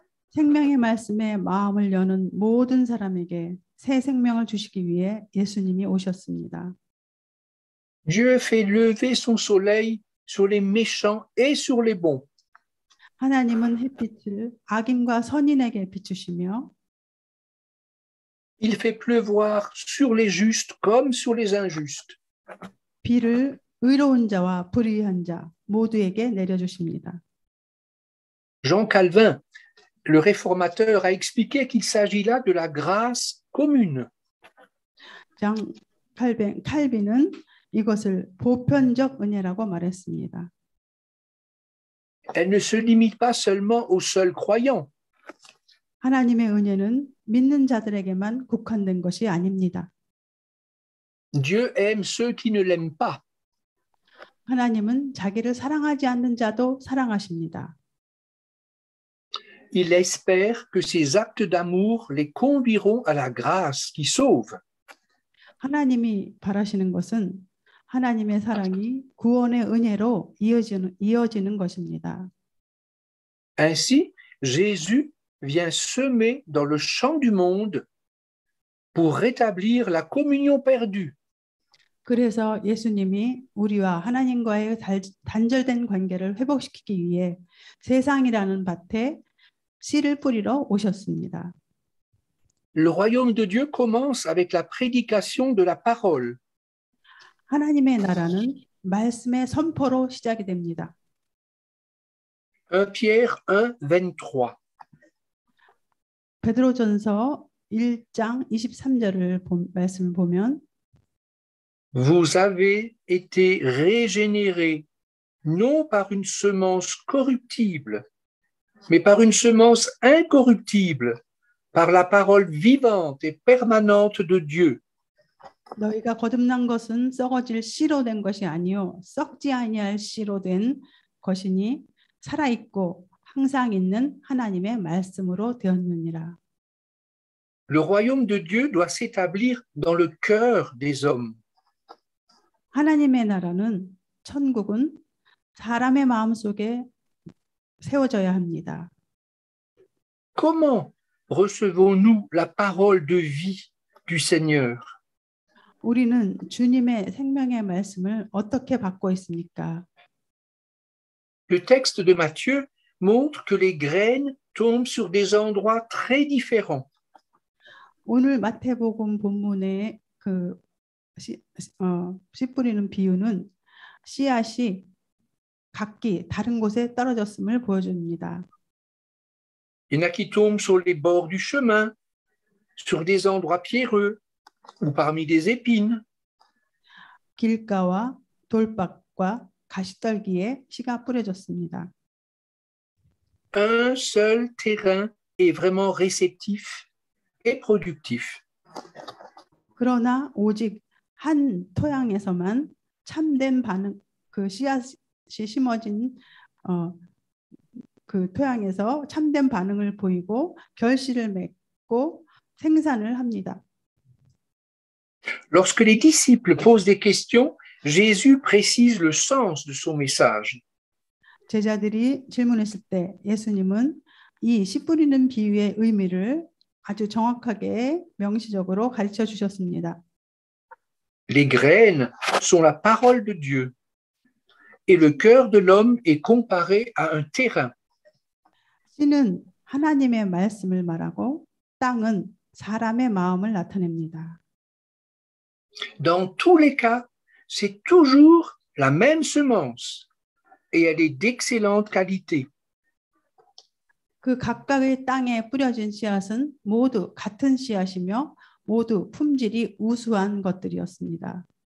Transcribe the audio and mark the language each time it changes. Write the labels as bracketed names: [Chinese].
[Korean] 생명의 말씀에 마음을 여는 모든 사람에게 새 생명을 주시기 위해 예수님이 오셨습니다. [French] Dieu fait lever son soleil sur les méchants et sur les bons. [Korean] 하나님은 햇빛을 악인과 선인에게 비추시며 [French] Il fait pleuvoir sur les justes comme sur les injustes. [Korean] 비를 의로운 자와 불의한 자 모두에게 내려주십니다. [French] Jean Calvin, le réformateur, a expliqué qu'il s'agit là de la grâce commune. [Korean] 칼빈은 이것을 보편적 은혜라고 말했습니다. [French] Elle ne se limite pas seulement aux seuls croyants. [Korean] 하나님의 은혜는 믿는 자들에게만 국한된 것이 아닙니다. [French] Dieu aime ceux qui ne l'aiment pas. [Korean] 하나님은 자기를 사랑하지 않는 자도 사랑하십니다. [French] Il espère que ces actes d'amour les conduiront à la grâce qui sauve. [Korean] 하나님이 바라시는 것은 하나님의 사랑이 구원의 은혜로 이어지는 것입니다. [French] Ainsi, Jésus vient semer dans le champ du monde pour rétablir la communion perdue. [Korean] 그래서 예수님이 우리와 하나님과의 단절된 관계를 회복시키기 위해 세상이라는 밭에 씨를 뿌리러 오셨습니다. [French] Le royaume de Dieu commence avec la prédication de la parole. [Korean] 하나님의 나라는 말씀의 선포로 시작이 됩니다. [French] 1 Pierre 1:23. [Korean] 베드로전서 1장 23절을 말씀을 보면 [French] Vous avez été régénérés non par une semence corruptible, mais par une semence incorruptible, par la parole vivante et permanente de Dieu. [Korean] 너희가 거듭난 것은 썩어질 씨로 된 것이 아니요 썩지 아니할 씨로 된 것이니 살아 있고 항상 있는 하나님의 말씀으로 되었느니라. [French] Le royaume de Dieu doit s'établir dans le cœur des hommes. [Korean] 하나님의 나라는 천국은 사람의 마음속에 세워져야 합니다. [French] Comment recevons-nous la parole de vie du Seigneur? [Korean] 우리는 주님의 생명의 말씀을 어떻게 받고 있습니까? [French] Le texte de Matthieu montre que les graines tombent sur des endroits très différents. [Korean] 오늘 마태복음 본문의 그 씨 뿌리는 비유는 씨앗이 각기 다른 곳에 떨어졌음을 보여줍니다. [French] Il y en a qui tombent sur les bords du chemin, sur des endroits pierreux ou parmi des épines. [Korean] 길가와 돌밭과 가시떨기에 씨가 뿌려졌습니다. [French] Un seul terrain est vraiment réceptif et productif. [Korean] 그러나 오직 한 토양에서만 참된 반응, 그 씨앗이 심어진 그 토양에서 참된 반응을 보이고 결실을 맺고 생산을 합니다. [French] Lorsque les disciples posent des questions, Jésus précise le sens de son message. [Korean] 제자들이 질문했을 때 예수님은 이 씨 뿌리는 비유의 의미를 아주 정확하게 명시적으로 가르쳐 주셨습니다. [French] Les graines sont la parole de Dieu et le cœur de l'homme est comparé à un terrain. [Korean] 씨는 하나님의 말씀을 말하고 땅은 사람의 마음을 나타냅니다. [French] Dans tous les cas, c'est toujours la même semence et elle est d'excellente qualité. [Korean] 그 각각의 땅에 뿌려진 씨앗은 모두 같은 씨앗이며 모두 품질이 우수한 것들이었습니다.